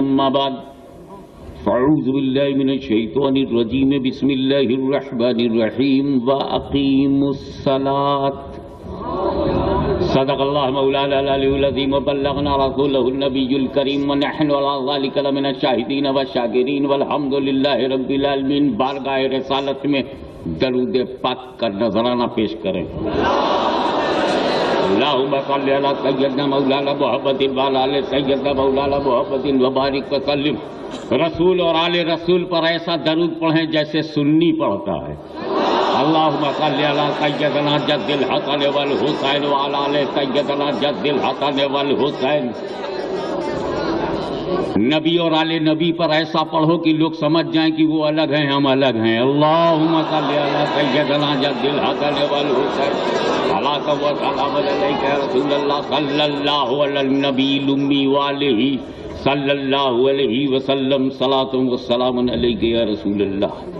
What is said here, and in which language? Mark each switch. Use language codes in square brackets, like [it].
[ar] أما بعد فأعوذ بالله من الشيطان الرجيم. بسم الله الرحمن الرحيم. وأقيموا الصلاة. صدق الله مولانا العلي العظيم وبلغنا رسوله النبي الكريم ونحن على ذلك لمن الشاهدين والشاكرين والحمد لله رب العالمين. [ur] بارگاہ رسالت میں درود پاک کا نذرانہ پیش کریں. [ar] اللهم صل على سيدنا مولانا محمد وعلى آل سيدنا مولانا محمد وبارك وسلم. [ur] رسول اور آل رسول پر ایسا درود پڑھیں جیسے سنی پڑھتا ہے. [ar] اللهم صل على سيدنا جد الحسن والحسين وعلى آل سيدنا جد الحسن والحسين. [ur] نبی اور آل نبی پر ایسا پڑھو کہ لوگ سمجھ جائیں کہ وہ الگ ہیں ہم الگ ہیں. [ar] اللهم صل على سيدنا جد الحسن والحسين. صلاة وسلام عليك يا رسول الله صلى الله على النبي الأمي وآله صلى الله عليه وسلم. صلاة والسلام عليك يا رسول الله.